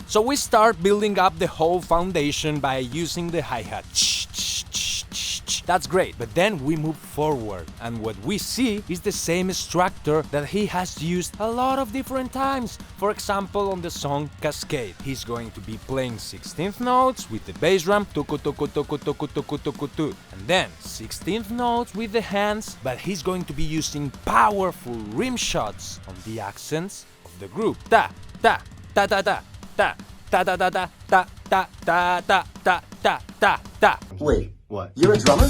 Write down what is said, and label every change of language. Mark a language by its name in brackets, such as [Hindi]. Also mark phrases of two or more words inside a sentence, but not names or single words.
[English] So we start building up the whole foundation by using the hi-hat. That's great, but then we move forward, and what we see is the same structure that he has used a lot of different times. For example, on the song Cascade, he's going to be playing 16th notes with the bass drum, tuku tuku tuku tuku tuku tuku tu, and then 16th notes with the hands, but he's going to be using powerful rim shots on the accents of the group. Ta ta ta ta ta ta ta ta ta ta ta ta ta ta ta ta ta ta. Wait. What? You're a drummer?